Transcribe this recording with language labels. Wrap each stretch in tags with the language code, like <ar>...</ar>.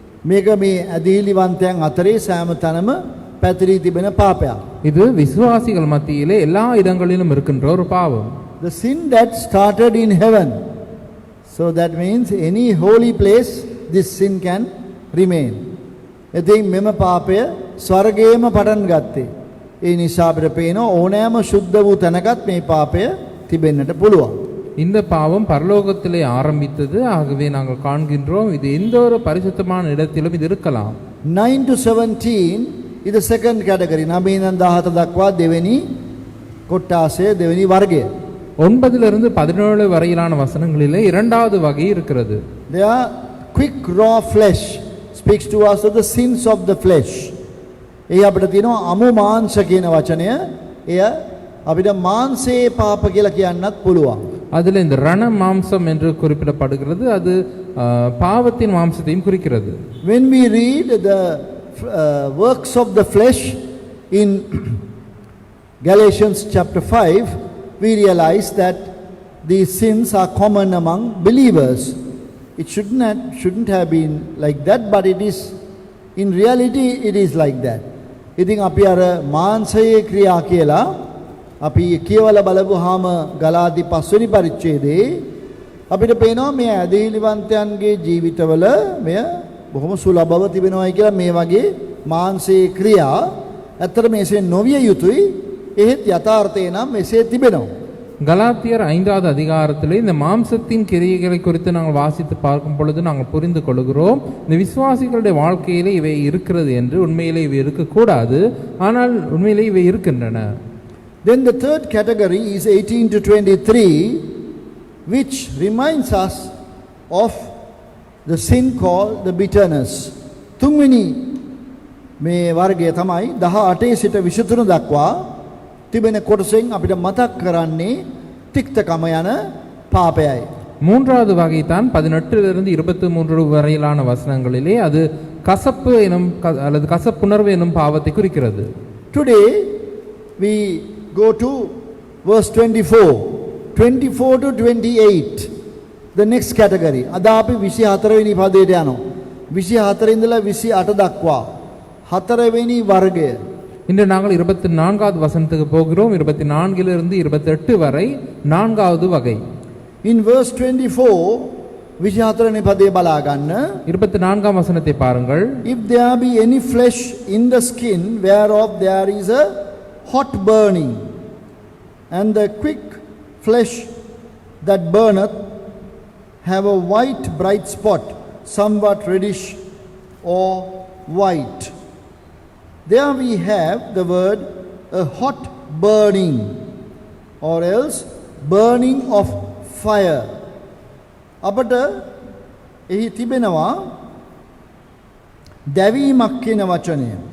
<si>මේක මේ අදීලිවන්තයන් අතරේ සෑම තැනම පැතිරී තිබෙන පාපයක්.</si> <ta>இது விசுவாசிகள் மத்தியிலே எல்லா இடங்களிலும் இருக்கின்ற ஒரு பாவம்.</ta> <en>The sin that started in heaven So that means any holy place this sin can remain.</en> <si>ඉතින් මෙම පාපය ස්වර්ගයේම පටන් ගත්තේ. ඒ නිසා අපිට පේනවා ඕනෑම සුද්ධ වූ තැනකත් මේ පාපය තිබෙන්නට පුළුවන්.</si> <ta>இந்த பாவம் பரலோகத்திலே ஆரம்பித்தது. ஆகவே நாங்கள் காண்கின்றோம் இது எந்த ஒரு பரிசுத்தமான இடத்திலும் இது இருக்கலாம்.</ta> <en>9 to 17 is the second category.</en> <si>9 ඉඳන් 17 දක්වා දෙවෙනි කොටාසය දෙවෙනි වර්ගය.</si> <ta>9 17 வரையிலான வசனங்களிலே இரண்டாவது வகை இருக்கிறது.</ta> <en>They are quick raw flesh speaks to us of the sins of the flesh.</en> <si>ඒ අපිට තියෙනවා අමු මාංශ කියන වචනය. එය අපිට මාංශයේ පාප කියලා කියන්නත් පුළුවන්.</si> <ta>அதில் இந்த ரண மாம்சம் என்று குறிப்பிடப்படுகிறது. அது பாவத்தின் மாம்சத்தையும் குறிக்கிறது.</ta> <en>When we read the works of the flesh in Galatians chapter 5, we realize that these sins are common among believers. It shouldn't have been like that, but it is, in reality it is like that.</en> <si>ඉතින් අපි අර මාංශයේ ක්‍රියා කියලා අපි කියවල බලපුවාම ගලාති 5 වෙනි පරිච්ඡේදයේ අපිට පේනවා මේ ඇදහිලිවන්තයන්ගේ ජීවිතවල මෙය බොහොම සුලභව තිබෙනවායි කියලා මේ වගේ මාංශයේ ක්‍රියා ඇත්තට මේසේ නොවිය යුතුයි. එහෙත් යථාර්ථය නම් මෙසේ තිබෙනවා.</si> <ta>கலாத்தியர் 5வது அதிகாரத்திலே இந்த மாம்சத்தின் கிரியைகளை குறித்து நாங்கள் வாசித்து பார்க்கும் பொழுது நாங்கள் புரிந்து கொள்கிறோம் இந்த விசுவாசிகளுடைய வாழ்க்கையிலே இவை இருக்கிறது என்று. உண்மையிலே இவை இருக்கக்கூடாது, ஆனால் உண்மையிலே இவை இருக்கின்றன.</ta> <en>Then the third category is 18 to 23, which reminds us of the sin called the bitterness.</en> <si>තුන්වෙනි මේ වර්ගය තමයි 18 සිට 23 දක්වා තිබෙන කොටසෙන් අපිට මතක් කරන්නේ තික්තකම යන පාපයයි.</si> <ta>மூன்றாவது வகை தான் 18 23 வரையிலான வசனங்களிலே அது கசப்பு எனும் அல்லது கசப்புணர்வு எனும் பாவத்தை குறிக்கிறது.</ta> <en>Today we go to verse 24 to 28, the next category.</en> <si>අද අපි 24 වෙනි පදයට යනවා. 24 ඉඳලා 28 දක්වා 4 වෙනි වර්ගය.</si> <ta>இன்று நாங்கள் 24வது வசனத்துக்கு போகிறோம். 24 28 வரை 4வது வகை.</ta> <en>In verse 24,</en> <si>24 වෙනි පදේ බලා ගන්න.</si> <ta>24ம் வசனத்தை பாருங்கள்.</ta> <en>If there be any flesh in the skin whereof there is a hot burning, and the quick flesh that burneth have a white bright spot, somewhat reddish or white. There we have the word a hot burning, or else burning of fire.</en> <si>අපට එහි තිබෙනවා දැවීමක් කියන වචනය.</si>